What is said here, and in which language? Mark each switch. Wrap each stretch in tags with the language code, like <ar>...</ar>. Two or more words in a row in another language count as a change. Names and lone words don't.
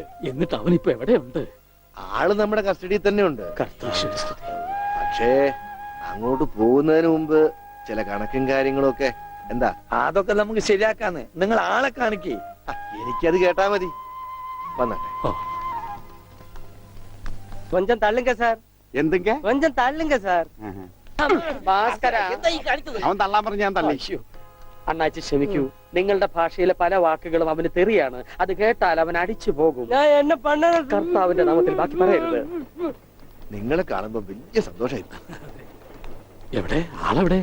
<ml>എന്നിട്ട് അവനിപ്പോ എവിടെയുണ്ട്? ആള് നമ്മുടെ കസ്റ്റഡിയിൽ തന്നെ ഉണ്ട്. കർത്താശ്വരി. പക്ഷേ അങ്ങോട്ട് പോകുന്നതിന് മുമ്പ് ചില കണക്കും കാര്യങ്ങളും ഒക്കെ. എന്താ? അതൊക്കെ നമുക്ക് ശരിയാക്കാന്ന്. നിങ്ങൾ ആളെ കാണിക്കേ. എനിക്കത് കേട്ടാ മതി. വന്നാട്ടെ.</ml> <ta>கொஞ்சம் தள்ளுங்க சார்.</ta> <ml>എന്തെങ്ക</ml> <ta>கொஞ்சம் தள்ளுங்க சார்.</ta> <ml>ഭാസ്കരാ, എന്താ ഈ കാണിച്ചത്? അവൻ തള്ളാൻ പറഞ്ഞ ഞാൻ തള്ളി. അണ്ണാച്ചി ക്ഷമിക്കൂ. നിങ്ങളുടെ ഭാഷയിലെ പല വാക്കുകളും അവന് തെറിയാണ്. അത് കേട്ടാൽ അവൻ അടിച്ചു പോകും. കർത്താവിന്റെ നാമത്തിൽ ബാക്കി പറയരുത്. നിങ്ങളെ കാണുമ്പോ വലിയ സന്തോഷമായിരുന്നു. എവിടെ ആളെവിടെ?</ml>